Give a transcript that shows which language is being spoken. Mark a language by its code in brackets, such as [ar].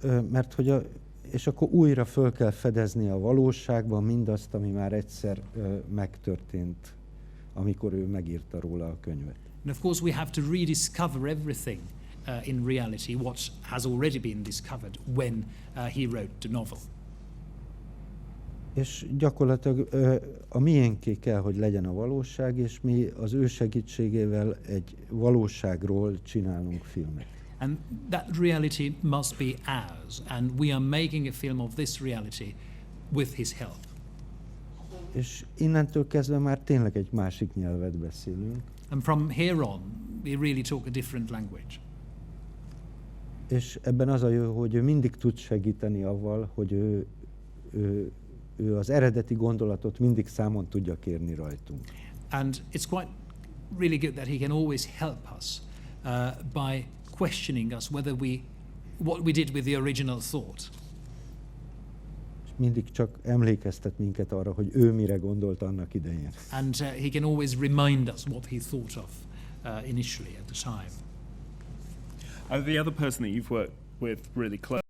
[hu] Mert hogy és akkor újra föl kell fedezni a valóságban mindazt, ami már egyszer megtörtént, amikor ő megírta róla a könyvet. [en] And of course we have to rediscover everything in reality, what has already been discovered when he wrote the novel. [hu] És gyakorlatilag a miénké kell, hogy legyen a valóság, és mi az ő segítségével egy valóságról csinálunk filmet. [en] And that reality must be ours, and we are making a film of this reality with his help. [hu] És innentől kezdve már tényleg egy másik nyelvet beszélünk. [en] And from here on, we really talk a different language. [hu] És ebben az a jó, hogy ő mindig tud segíteni avval, hogy ő az eredeti gondolatot mindig számon tudja kérni rajtunk. [en] And it's quite really good that he can always help us by questioning us whether what we did with the original thought. [hu] És mindig csak emlékeztet minket arra, hogy ő mire gondolt annak idején. [en] And he can always remind us what he thought of initially at the time. The other person that you've worked with really close